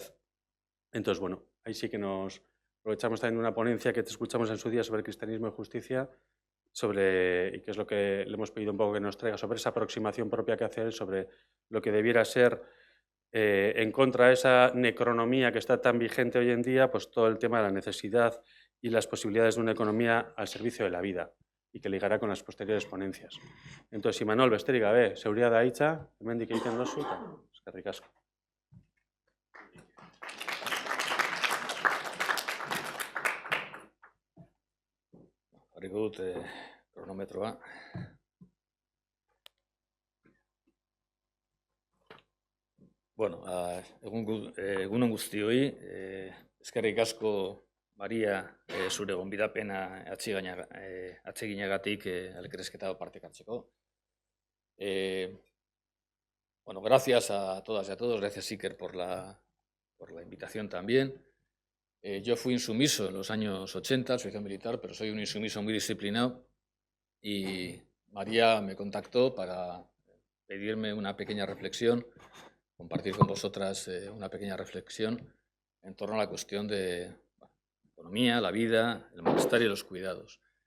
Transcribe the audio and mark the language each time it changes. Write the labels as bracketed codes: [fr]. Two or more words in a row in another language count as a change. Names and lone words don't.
[es] Entonces, bueno, ahí sí que nos aprovechamos también de una ponencia que te escuchamos en su día sobre cristianismo y justicia, y que es lo que le hemos pedido un poco que nos traiga, sobre esa aproximación propia que hace él, sobre lo que debiera ser, en contra de esa necronomía que está tan vigente hoy en día, pues todo el tema de la necesidad y las posibilidades de una economía al servicio de la vida, y que ligará con las posteriores ponencias. Entonces, [eu] Imanol, besterik gabe, seguridad da hitza, hemendik egiten dozu, eta eskerrik asko. Jarriko dut kronometroa. Bueno, egunon guztioi, eskerrik asko Maria zure gonbidapena atseginagatik elkarrizketa partekatzeko. [es] Bueno, gracias a todas y a todos, gracias Iker por la invitación también. Yo fui insumiso en los años 80 al servicio militar, pero soy un insumiso muy disciplinado y María me contactó para pedirme una pequeña reflexión, compartir con vosotras una pequeña reflexión en torno a la cuestión de la economía, la vida, el malestar y los cuidados.